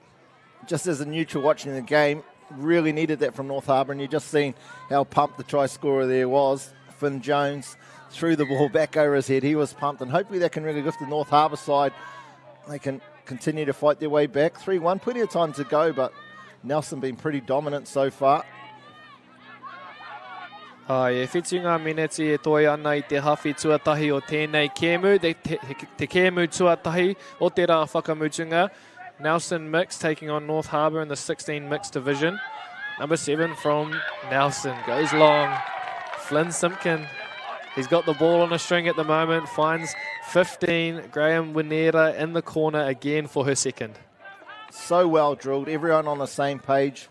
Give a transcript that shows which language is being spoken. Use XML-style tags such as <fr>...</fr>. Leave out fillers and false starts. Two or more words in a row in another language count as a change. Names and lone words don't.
<en>Just as a neutral watching the game, really needed that from North Harbour, and you just seen how pumped the try scorer there was. Finn Jones threw the ball back over his head. He was pumped, and hopefully that can really lift the North Harbour side. They can continue to fight their way back. 3-1, plenty of time to go, but Nelson been pretty dominant so far.</en> <mi>E whitunga mineti e toi ana I te hawhi tuatahi o tēnei kēmu, te kēmu tuatahi o te rā whakamutunga.</mi> <en>Nelson mix taking on North Harbour in the 16 mixed division. Number 7 from Nelson goes long. Flynn Simpkin, he's got the ball on a string at the moment, finds 15. Graham Winera in the corner again for her second. So well drilled, everyone on the same page.</en>